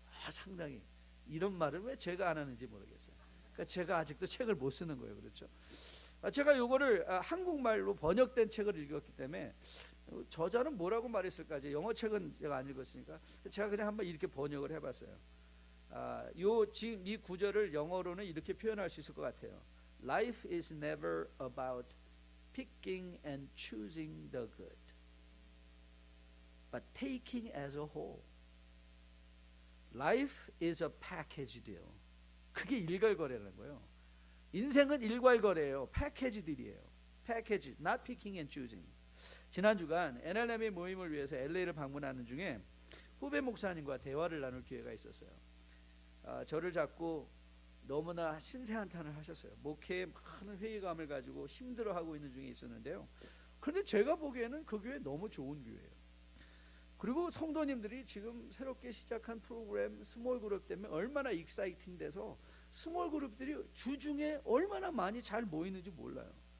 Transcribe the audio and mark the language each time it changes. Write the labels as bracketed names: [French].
[Korean] 상당히 이런 말을 왜 제가 안 하는지 모르겠어요. 그러니까 제가 아직도 책을 못 쓰는 거예요. 그렇죠? 제가 요거를 한국말로 번역된 책을 읽었기 때문에 저자는 뭐라고 말했을까? 영어 책은 제가 안 읽었으니까 제가 그냥 한번 이렇게 번역을 해봤어요. 지금 이 구절을 영어로는 이렇게 표현할 수 있을 것 같아요. [English] Life is never about picking and choosing the good, but taking as a whole. Life is a package deal. [Korean] 그게 일괄거래라는 거예요. 인생은 일괄거래예요. 패키지 딜이에요. [English] 패키지, not picking and choosing. [Korean] 지난 주간 NLM의 모임을 위해서 LA를 방문하는 중에 후배 목사님과 대화를 나눌 기회가 있었어요. 저를 잡고 너무나 신세한탄을 하셨어요. 목회에 많은 회의감을 가지고 힘들어하고 있는 중에 있었는데요. 그런데 제가 보기에는 그 교회 너무 좋은 교회예요. 그리고 성도님들이 지금 새롭게 시작한 프로그램 스몰 그룹 때문에 얼마나 익사이팅 돼서 스몰 그룹들이 주중에 얼마나 많이 잘 모이는지 몰라요.